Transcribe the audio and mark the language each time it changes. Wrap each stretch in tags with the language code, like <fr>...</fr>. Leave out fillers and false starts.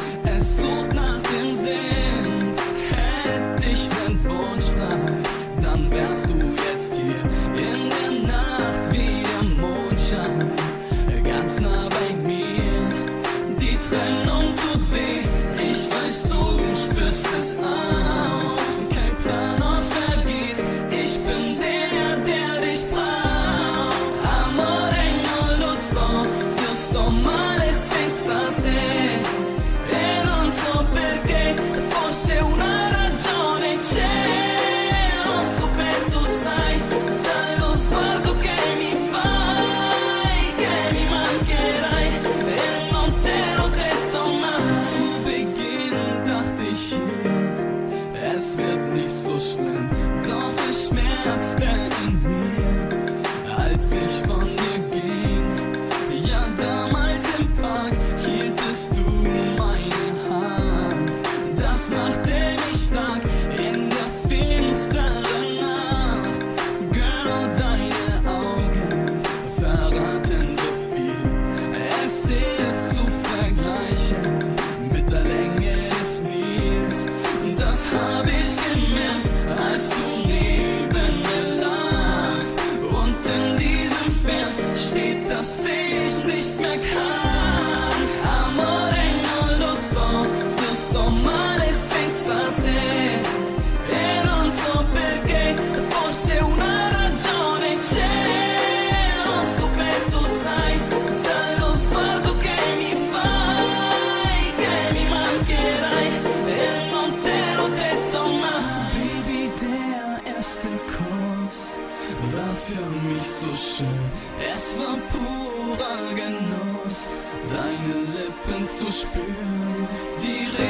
<de>Es sucht nach dem Sinn, hätte ich nen Wunsch frei, dann wärst du jetzt hier in der Nacht wie der Mondschein, ganz nah bei mir. Die Trennung tut weh, ich weiß, du spürst es auch. Kein Plan, was vergeht, ich bin der, der dich braucht.</de> <it>Amore, non lo so, io sto male senza te, e non so perché, forse una ragione c'è. Ho scoperto, sai, dallo sguardo che mi fai, che mi mancherai, e non te l'ho detto mai.</it> <de>Zu Beginn dachte ich hier, es wird nicht so schlimm, doch es schmerzte in mir, als ich von dir ging. Ja, damals im Park hieltest du meine Hand, das machte mich stark in der finsteren Nacht. Girl, deine Augen verraten so viel, es ist zu vergleichen mit der Länge des Nils. Das hab ich gemerkt, als du neben mir lagst, und in diesem Vers steht, dass ich nicht mehr kann.</de> <it>Amore, non lo so, io sto male senza te, e non so perché, forse una ragione c'è. Ho scoperto, sai, dallo sguardo che mi fai, che mi mancherai, e non te l'ho detto mai.</it> <de>Baby, der erste Kuss war für mich so schön, es war purer Genuss, deine Lippen zu spüren. Die</de>